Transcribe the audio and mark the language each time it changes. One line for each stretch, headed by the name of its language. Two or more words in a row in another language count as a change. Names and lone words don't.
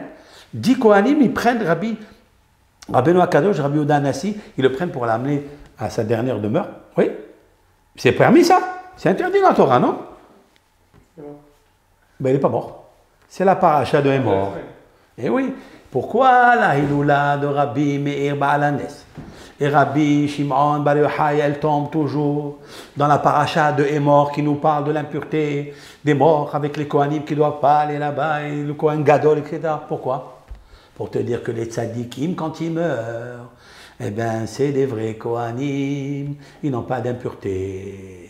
French: 10 Kohanim, ils prennent Rabbeinu Akadosh, Rabbi Yehuda Hanassi, ils le prennent pour l'amener à sa dernière demeure. Oui? C'est permis ça? C'est interdit dans la Torah, non? Ben, il n'est pas mort. C'est la paracha de mort. Et oui. Pourquoi la Hiloula de Rabbi Meir Baal HaNes Et Rabbi Shimon Bar Yochai, elle tombe toujours dans la paracha de Hémor qui nous parle de l'impureté des morts avec les Kohanim qui ne doivent pas aller là-bas, et le
Hebrew: כהן גדול,
French: etc. Pourquoi? Pour te dire que les tzadikim, quand ils meurent, eh bien, c'est des vrais Kohanim, ils n'ont pas d'impureté.